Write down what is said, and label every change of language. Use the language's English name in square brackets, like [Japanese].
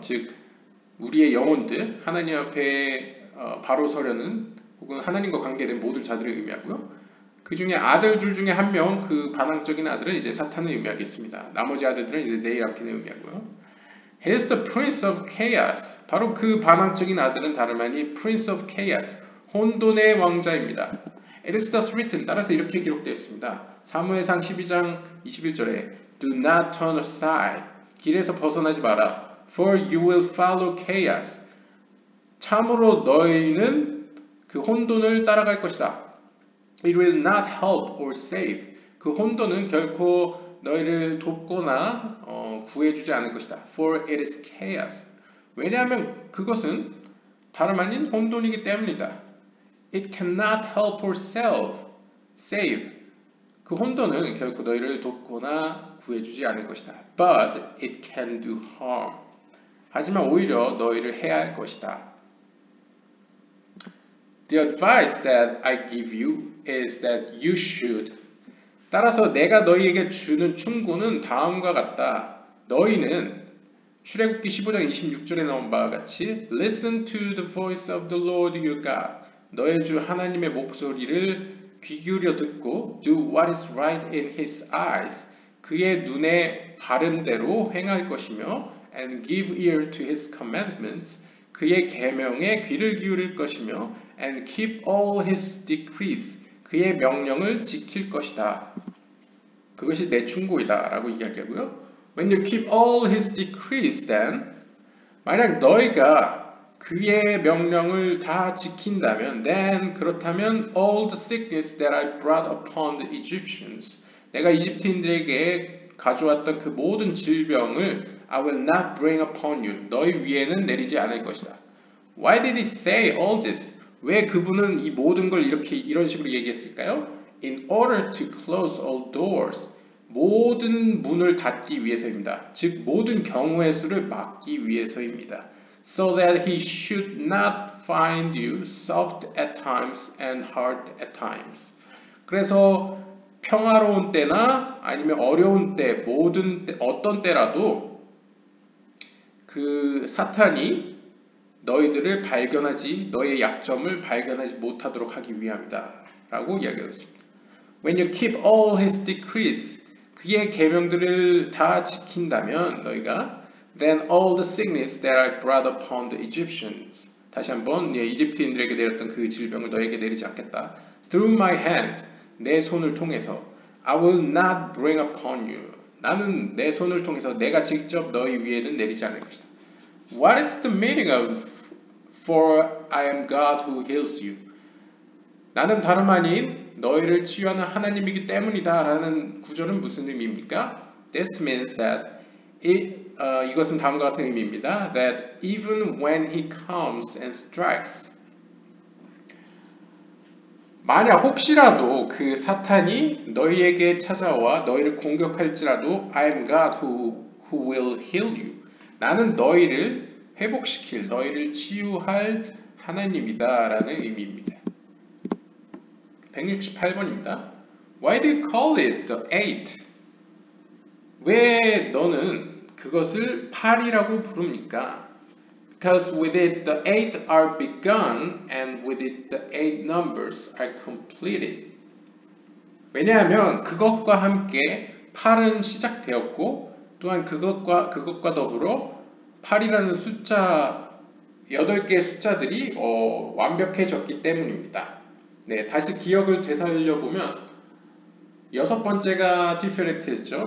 [Korean] 즉 우리의 영혼들, 하나님 앞에 바로 서려는 혹은 하나님과 관계된 모든 자들을 의미하고요. 그 중에 아들들 중에 한 명, 그 반항적인 아들은 이제 사탄을 의미하겠습니다. 나머지 아들들은 이제 세이라핀을 의미하고요. [English] He is the prince of chaos. [Korean] 바로 그 반항적인 아들은 다름 아닌 [English] prince of chaos, [Korean] 혼돈의 왕자입니다. [English] It is thus written. [Korean] 따라서 이렇게 기록되어 있습니다. 사무엘상 12장 21절에 [English] Do not turn aside. [Korean] 길에서 벗어나지 마라. [English] For you will follow chaos. [Korean] 참으로 너희는 그 혼돈을 따라갈 것이다. [English] It will not help or save. [Korean] 그 혼돈은 결코 너희를 돕거나 구해주지 않을 것이다. [English] For it is chaos. [Korean] 왜냐하면 그것은 다름 아닌 혼돈이기 때문이다. [English] It cannot help or save. [Korean] 그 혼돈은 결코 너희를 돕거나 구해주지 않을 것이다. [English] But it can do harm. [Korean] 하지만 오히려 너희를 해할 것이다. [English] The advice that I give you is that you should. [Korean] 따라서 내가 너희에게 주는 충고는 다음과 같다. 너희는 출애굽기 15장 26절에 나온 바와 같이 [English] Listen to the voice of the Lord your God. [Korean] 너의 주 하나님의 목소리를 귀 기울여 듣고 [English] Do what is right in his eyes. [Korean] 그의 눈에 바른 대로 행할 것이며 [English] And give ear to his commandments. [Korean] 그의 계명에 귀를 기울일 것이며 [English] And keep all his decrees. [Korean] 그의 명령을 지킬 것이다. 그것이 내 충고이다 라고 이야기하고요. [English] When you keep all his decrees then [Korean] 만약 너희가 그의 명령을 다 지킨다면 [English] then [Korean] 그렇다면 [English] all the sickness that I brought upon the Egyptians [Korean] 내가 이집트인들에게 가져왔던 그 모든 질병을 [English] I will not bring upon you [Korean] 너희 위에는 내리지 않을 것이다. [English] Why did he say all this? [Korean] 왜 그분은 이 모든 걸 이런 식으로 얘기했을까요? [English] In order to close all doors [Korean] 모든 문을 닫기 위해서입니다. 즉 모든 경우의 수를 막기 위해서입니다. [English] So that he should not find you soft at times and hard at times. [Korean] 그래서 평화로운 때나 아니면 어려운 때 어떤 때라도 그 사탄이 너의 약점을 발견하지 못하도록 하기 위함이다 라고 이야기하고 있습니다. [English] When you keep all his decrees [Korean] 그의 계명들을 다 지킨다면 너희가 [English] then all the sickness that I brought upon the Egyptians [Korean] 다시 한번 이집트인들에게 내렸던 그 질병을 너에게 내리지 않겠다. [English] Through my hand [Korean] 내 손을 통해서 [English] I will not bring upon you [Korean] 나는 내 손을 통해서 내가 직접 너희 위에는 내리지 않을 것이다. [English] What is the meaning of For I am God who heals you? [Korean] 나는 다름 아닌 너희를 치유하는 하나님이기 때문이다 라는 구절은 무슨 의미입니까? [English] This means that [Korean] 이것은 다음과 같은 의미입니다. [English] That even when he comes and strikes [Korean] 만약 혹시라도 그 사탄이 너희에게 찾아와 너희를 공격할지라도 [English] I am God who will heal you. [Korean] 나는 너희를 회복시킬, 너희를 치유할 하나님이다 라는 의미입니다. 168번입니다. [English] Why do you call it the eight? [Korean] 왜 너는 그것을 8이라고 부릅니까? [English] Because with it the eight are begun and with it the eight numbers are completed. [Korean] 왜냐하면 그것과 함께 8은 시작되었고 또한 그것과 더불어 8이라는 숫자 8개의 숫자들이 완벽해졌기 때문입니다. 네, 다시 기억을 되살려 보면 6번째가 티페레트였죠.